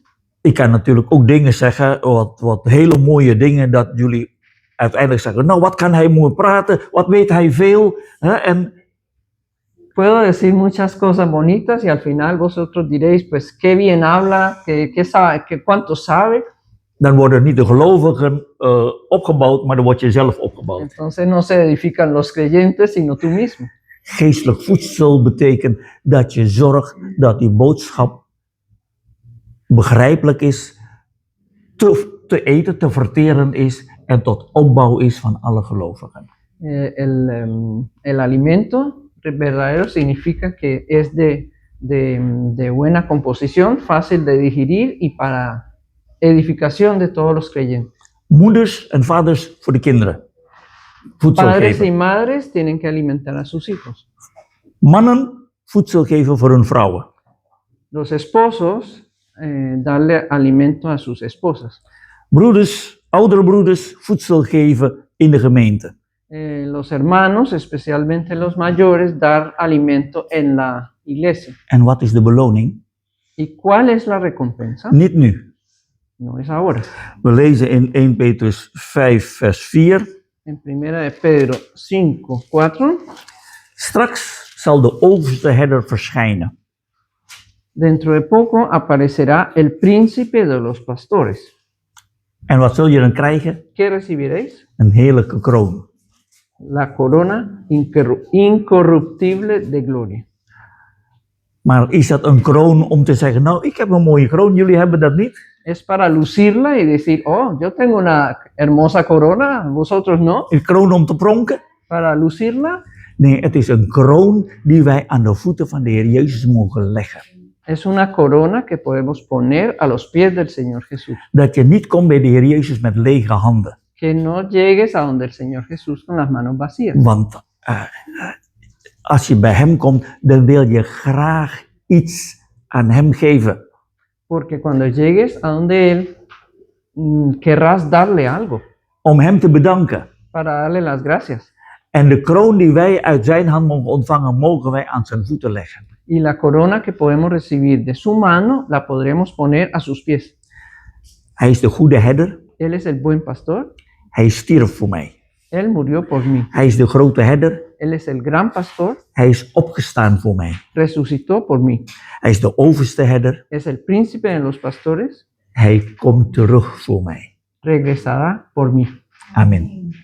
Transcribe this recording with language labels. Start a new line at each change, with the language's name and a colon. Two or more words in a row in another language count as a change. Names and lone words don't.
Dutch: Ik kan natuurlijk ook dingen zeggen, wat hele mooie dingen, dat jullie uiteindelijk zeggen, nou wat kan hij mooi praten, wat weet hij veel. Hè? En
Spanish: Puedo decir muchas cosas bonitas y al final vosotros diréis, pues qué bien habla, qué sabe, cuánto sabe.
Dutch: dan worden niet de gelovigen opgebouwd, maar dan word je zelf opgebouwd.
Spanish: Entonces no se edifican los creyentes, sino tú mismo.
Dutch: Geestelijk voedsel betekent dat je zorgt dat die boodschap begrijpelijk is, te eten, te verteren is en tot opbouw is van alle gelovigen.
Spanish: El alimento verdadero significa que es de buena composición, fácil de digerir y para edificación de todos los creyentes.
Dutch: Moeders en vaders voor de kinderen. Voedsel
Spanish: Padres y
Dutch: geven.
Spanish: madres tienen que alimentar a sus hijos.
Dutch: Mannen voedsel geven voor hun vrouwen.
Spanish: Los esposos darle alimento a sus esposas.
Dutch: Broeders, oudere broeders, voedsel geven in de gemeente.
Spanish: Los hermanos, especialmente los mayores, dar alimento en la iglesia.
Dutch: En wat is de beloning?
Spanish: ¿Y cuál es la recompensa?
Dutch: Niet nu.
Spanish: No es ahora.
Dutch: We lezen in 1 Petrus 5 vers 4.
Spanish: En 1 de Pedro 5, 4.
Dutch: Straks zal de overste herder verschijnen.
Spanish: Dentro de poco aparecerá el príncipe de los pastores.
Dutch: En wat zul je dan krijgen?
Spanish: ¿Qué recibiréis?
Dutch: Een heerlijke kroon.
Spanish: La corona incorruptible de gloria.
Dutch: Maar is dat een kroon om te zeggen, nou, ik heb een mooie kroon, jullie hebben dat niet?
Spanish: Es para lucirla y decir, oh, yo tengo una hermosa corona, vosotros no.
Dutch: Een kroon om te pronken?
Spanish: Para lucirla.
Dutch: Nee, het is een kroon die wij aan de voeten van de Heer Jezus mogen leggen.
Spanish: Es una corona que podemos poner a los pies del Señor Jesús.
Dutch: Dat je niet komt bij de Heer Jezus met lege handen.
Spanish: Que no llegues a donde el Señor Jesús con las manos vacías.
Dutch: Want als je bij Hem komt, dan wil je graag iets aan Hem geven.
Spanish: Porque cuando llegues a donde Él, querrás darle algo.
Dutch: Om Hem te bedanken.
Spanish: Para darle las gracias.
Dutch: En de kroon die wij uit zijn hand mogen ontvangen, mogen wij aan zijn voeten leggen.
Spanish: Y la corona que podemos recibir de su mano, la podremos poner a sus pies.
Dutch: Hij is de goede herder.
Spanish: Él es el buen pastor.
Dutch: Hij stierf voor mij.
Spanish: Él murió por mí.
Dutch: Hij is de grote herder.
Spanish: Él es el gran pastor.
Dutch: Hij is opgestaan voor mij.
Spanish: Resucitó por mí.
Dutch: Hij is de overste herder.
Spanish: Es el príncipe de los pastores.
Dutch: Hij komt terug voor mij.
Spanish: Regresará por mí. Amen.